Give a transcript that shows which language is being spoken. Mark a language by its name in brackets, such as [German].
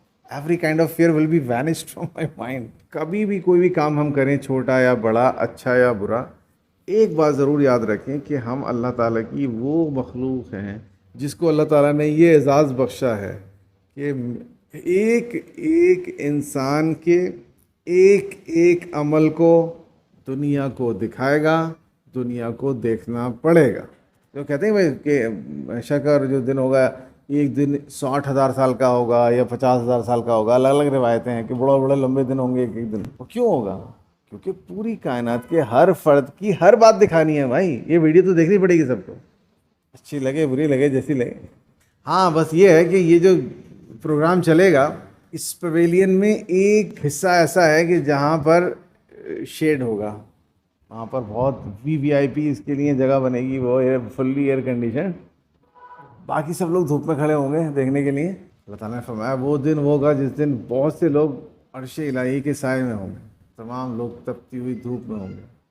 [English] Every kind of fear will be vanished from my mind. [Urdu] کبھی بھی کوئی بھی کام ہم کریں, چھوٹا یا بڑا, اچھا یا برا, ایک بات ضرور یاد رکھیں کہ ہم اللہ تعالیٰ کی وہ مخلوق ہیں جس کو اللہ تعالیٰ نے یہ اعزاز بخشا ہے کہ ایک انسان کے ایک عمل کو دنیا کو دکھائے گا, دنیا کو دیکھنا پڑے گا. جو کہتے ہیں بھائی کہ شکر جو دن ہوگا, ایک دن 60,000 سال کا ہوگا یا 50,000 سال کا ہوگا, الگ الگ روایتیں ہیں کہ بڑے لمبے دن ہوں گے ایک دن. وہ کیوں ہوگا؟ کیونکہ پوری کائنات کے ہر فرد کی ہر بات دکھانی ہے بھائی. یہ ویڈیو تو دیکھنی پڑے گی سب کو, اچھی لگے بری لگے جیسی لگے. ہاں بس یہ ہے کہ یہ جو پروگرام چلے گا اس پویلین میں ایک حصہ ایسا ہے کہ جہاں پر شیڈ ہوگا, وہاں پر بہت وی آئی پی اس کے لیے جگہ بنے گی, وہ فلی ایئر کنڈیشن. باقی سب لوگ دھوپ میں کھڑے ہوں گے دیکھنے کے لیے. اللہ تعالیٰ نے فرمایا وہ دن ہوگا جس دن بہت سے لوگ عرش الہی کے سائے میں ہوں گے, تمام لوگ تپتی ہوئی دھوپ میں ہوں گے.